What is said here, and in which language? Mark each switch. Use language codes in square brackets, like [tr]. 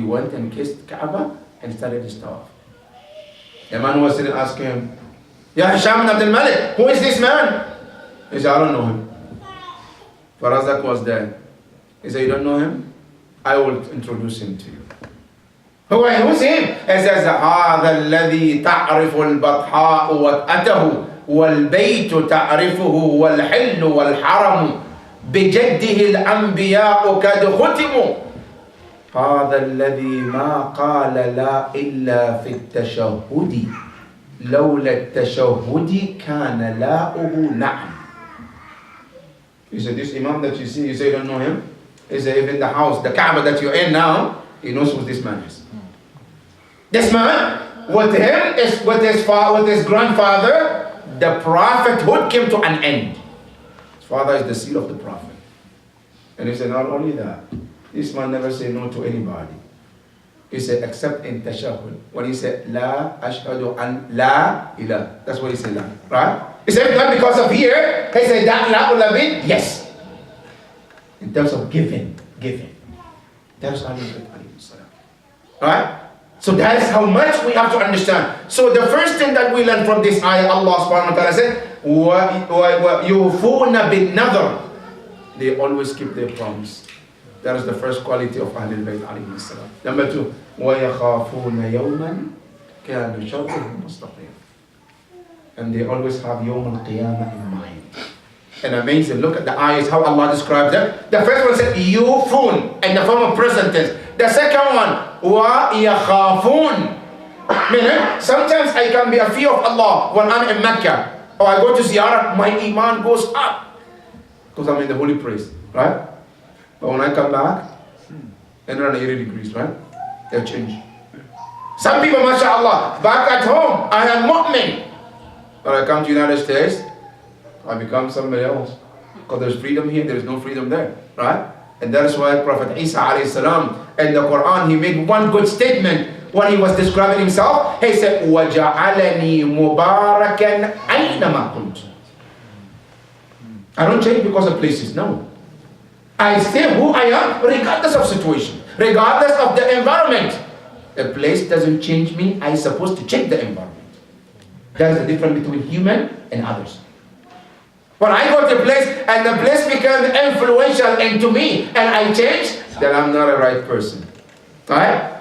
[en] He went and kissed Kaaba and started his tawaf. The man was sitting asking him, Ya Hisham bin Abdul Malik, who is this man? He said, I don't know him. Farazak was there. He said, you don't know him? I will introduce him to you. Who's him? He says, [ar] هذا الذي تعرف البطحاء وأته والبيت تعرفه والحل والحرم بجده الأنبياء قد ختموا هذا الذي ما قال لا إلا في التشهد لولا التشهد كان لاؤه نعم. [en] He said, this Imam that you see, you say you don't know him? He said, even the house, the Kaaba that you're in now, he knows who this man is. This man, with him, with his grandfather, the prophethood came to an end. His father is the seal of the prophet. And he said, not only that, this man never said no to anybody. He said, except in tashahhud. When he said, La ashhadu an la ilah. That's what he said, la. Right? He said, not because of here. He said, that la will have been, yes. In terms of giving. That is Ahlul-bait alayhi salam. Right? So that is how much we have to understand. So the first thing that we learn from this ayah, Allah subhanahu wa ta'ala said, [ar] يُوفُونَ بِالنَّذْرِ. [en] They always keep their promise. That is the first quality of Ahlul-bait alayhi salam. Number 2, [ar] وَيَخَافُونَ يَوْمًا كَانَ شَرُّهُ مُسْتَقِيمًا. [en] And they always have يوم القيامة in mind. And amazing, look at the ayahs, how Allah describes them. The first one said, yufun, in the form of present tense. The second one, wa yakhafun. Meaning, sometimes I can be a fear of Allah when I'm in Mecca. Or I go to Ziyarah, my iman goes up. Because I'm in the holy place, right? But when I come back, 180 degrees, right? They'll change. Some people, mashallah, back at home, I am mu'min. When I come to the United States, I become somebody else. Because there's freedom here, there's no freedom there, right? And that is why Prophet Isa alayhi salam, in the Quran, he made one good statement when he was describing himself. He said, [ar] وَجَعَلَنِي مُبَارَكًا أَيْنَمَا كُنْتُ. [en] I don't change because of places, no. I stay who I am regardless of situation, regardless of the environment. A place doesn't change me, I'm supposed to change the environment. That's the difference between human and others. When I go to a place and the place becomes influential into me and I change, then I'm not a right person. Right?